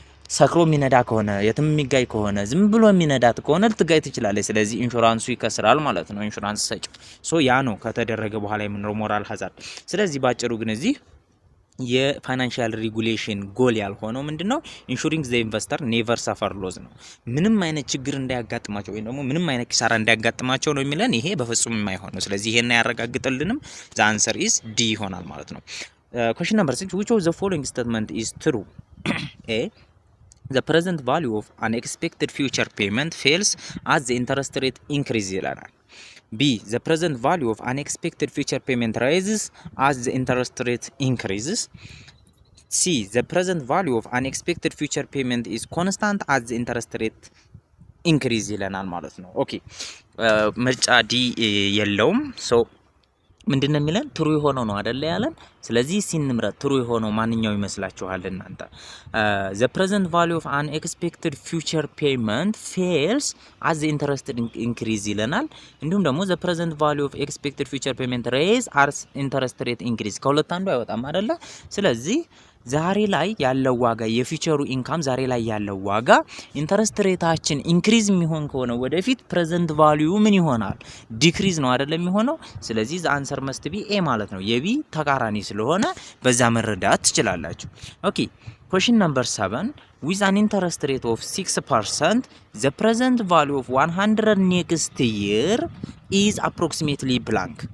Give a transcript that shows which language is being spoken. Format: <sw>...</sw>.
<am>ሰክሮ የሚነዳ ከሆነ የትም የሚጋይ ከሆነ ዝም ብሎ የሚነዳት ከሆነ ልትጋይ ትችላለች። ስለዚህ ኢንሹራንሱ ይከስራል ማለት ነው፣ ኢንሹራንስ ሰጪ። ያ ነው ከተደረገ በኋላ የምንለው ሞራል ሃዛርድ። ስለዚህ ባጭሩ ግን እዚህ የፋይናንሻል ሬጉሌሽን ጎል ያልሆነው ምንድነው?</am> <en>ኢንሹሪንግ ዘ ኢንቨስተር ኔቨር ሰፈር ሎዝ</en> <am>ነው። ምንም አይነት ችግር እንዳያጋጥማቸው ወይም ደግሞ ምንም አይነት ኪሳራ እንዳያጋጥማቸው ነው የሚለን። ይሄ በፍጹም የማይሆን ነው። ስለዚህ ይሄን ያረጋግጥልንም</am> <en>ዘ አንሰር ኢዝ ዲ</en> <am>ይሆናል ማለት ነው።</am> <en>ኩዌስችን ነምበር 6 which of the following statement is true? A the present value of unexpected future payment fails as the interest rate increase</en> <am>ይላል።</am> <en>B the present value of unexpected future payment rises as the interest rate increases. C the present value of unexpected future payment is constant as the interest rate increase</en> <am>ይለናል ማለት ነው። ኦኬ ምርጫ ዲ የለውም። ምንድነው የሚለን? ትሩ የሆነው ነው አይደለ ያለን። ስለዚህ ሲንምረት ትሩ የሆነው ማንኛው ይመስላችኋል እናንተ?</am> <en>the present value of unexpected future payment fails as the interest increase</en> <am>ይለናል። እንዲሁም ደግሞ</am> <en>the present value of expected future payment raise as interest rate increase</en> <am>ከሁለት አንዱ አይወጣም አይደለ? ስለዚህ ዛሬ ላይ ያለው ዋጋ የፊውቸሩ ኢንካም ዛሬ ላይ ያለው ዋጋ ኢንተረስት ሬታችን ኢንክሪዝ የሚሆን ከሆነ ወደፊት ፕሬዘንት ቫልዩ ምን ይሆናል? ዲክሪዝ ነው አይደለም የሚሆነው። ስለዚህ</am> <en>ዘ አንሰር መስት ቢ ኤ</en> <am>ማለት ነው። የቢ ተቃራኒ ስለሆነ በዛ መረዳት ትችላላችሁ። ኦኬ</am> <en>question number 7 with an interest rate of 6% the present value of 100 next year is approximately blank.</en>